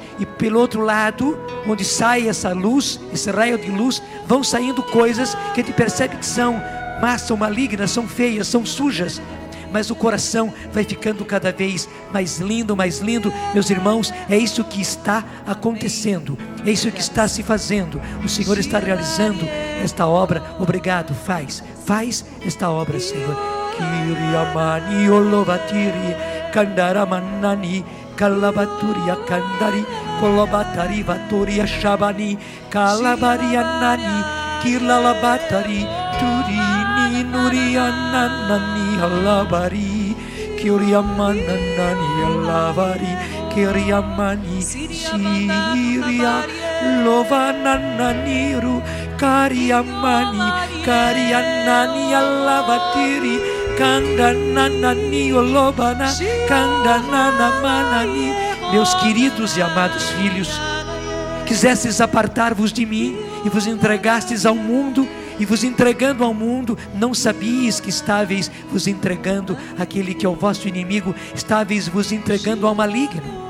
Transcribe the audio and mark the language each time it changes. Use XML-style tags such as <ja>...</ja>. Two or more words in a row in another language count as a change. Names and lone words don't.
<pt>E pelo outro lado, onde sai essa luz, esse raio de luz, vão saindo coisas que a gente percebe que são más, são malignas, são feias, são sujas. Mas o coração vai ficando cada vez mais lindo, meus irmãos. É isso que está acontecendo, é isso que está se fazendo. O Senhor está realizando esta obra. Obrigado, faz esta obra, Senhor. Kiriamani olovatiri kandaramanani kalabaturia kandari kolobatari vaturia shabani kalabarianani kirlalabatari turini nuriananani halabari kiriamananani halabari kiriamani siria lovanananiru kariamani karianani halabatiri kandananani olobana kandananamanani. Meus queridos e amados filhos, quisestes apartar-vos de mim e vos entregastes ao mundo, e vos entregando ao mundo, não sabíeis que estáveis vos entregando aquele que é o vosso inimigo, estáveis vos entregando ao maligno.</pt>